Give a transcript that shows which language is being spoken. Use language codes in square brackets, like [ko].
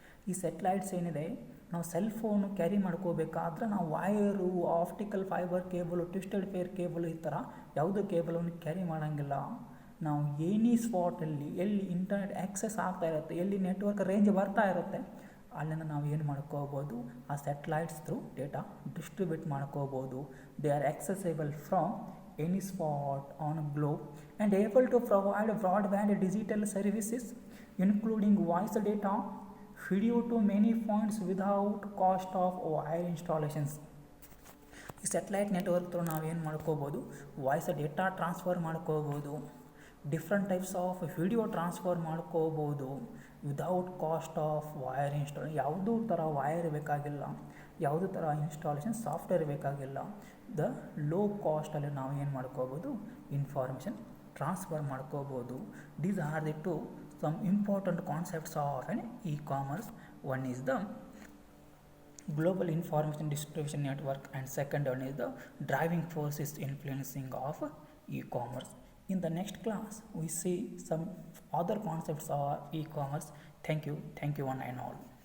[kn] ಈ ಸ್ಯಾಟಲೈಟ್ಸ್ ಏನಿದೆ, ನಾವು ಸೆಲ್ ಫೋನು ಕ್ಯಾರಿ ಮಾಡ್ಕೋಬೇಕಾದ್ರೆ ನಾವು wire, optical fibre cable, twisted peer cable, ಈ ಥರ ಯಾವುದೋ ಕೇಬಲನ್ನು ಕ್ಯಾರಿ ಮಾಡೋಂಗಿಲ್ಲ. ನಾವು ಎನಿ ಸ್ಪಾಟಲ್ಲಿ ಎಲ್ಲಿ ಇಂಟರ್ನೆಟ್ ಆ್ಯಕ್ಸೆಸ್ ಆಗ್ತಾ ಇರುತ್ತೆ, ಎಲ್ಲಿ ನೆಟ್ವರ್ಕ್ ರೇಂಜ್ ಬರ್ತಾ ಇರುತ್ತೆ, ಅಲ್ಲಿಂದ ನಾವು ಏನು ಮಾಡ್ಕೋಬೋದು, ಆ ಸ್ಯಾಟಲೈಟ್ಸ್ ಥ್ರೂ ಡೇಟಾ ಡಿಸ್ಟ್ರಿಬ್ಯೂಟ್ ಮಾಡ್ಕೋಬೋದು. [en] They are accessible from any spot on a globe and able to provide broadband digital services including voice data, video to many points without cost of wire installations. [kn] ಈ satellite network through ನಾವೇನು ಮಾಡ್ಕೋಬೋದು, voice data transfer ಮಾಡ್ಕೋಬೋದು, different types of video transfer ಮಾಡ್ಕೋಬೋದು [en] Without cost of wire install. [kn] ಯಾವುದೂ ಥರ wire ಬೇಕಾಗಿಲ್ಲ, ಯಾವುದೇ ಥರ ಇನ್ಸ್ಟಾಲೇಷನ್ ಸಾಫ್ಟ್ವೇರ್ ಬೇಕಾಗಿಲ್ಲ. ದ ಲೋ ಕಾಸ್ಟಲ್ಲಿ ನಾವು ಏನು ಮಾಡ್ಕೋಬೋದು, ಇನ್ಫಾರ್ಮೇಷನ್ ಟ್ರಾನ್ಸ್ಫರ್ ಮಾಡ್ಕೋಬೋದು. [en] These are the two some important concepts of an e-commerce. One is the global information distribution network and second one is the driving forces influencing of e-commerce. In the next class we see some other concepts of e-commerce. Thank you one and all.